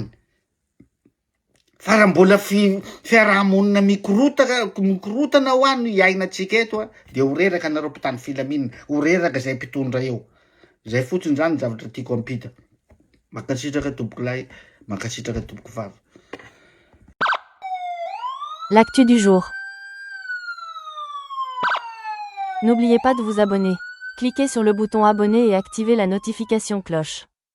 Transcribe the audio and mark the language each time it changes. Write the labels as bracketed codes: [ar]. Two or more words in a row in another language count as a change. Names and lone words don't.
[mg] Fa raha mbola fiarahamonina mikorotana ho any iainatsika eto a, de ho reraka anareo mpitany filaminana, ho reraka zay mpitondra eo. Zay fotsiny zany zavatra tiako ampita. Mankasitraka tompoko lahy, mankasitraka tompoko vavy. [fr] L'actu du jour. N'oubliez pas de vous abonner. Cliquez sur le bouton abonner et activez la notification cloche.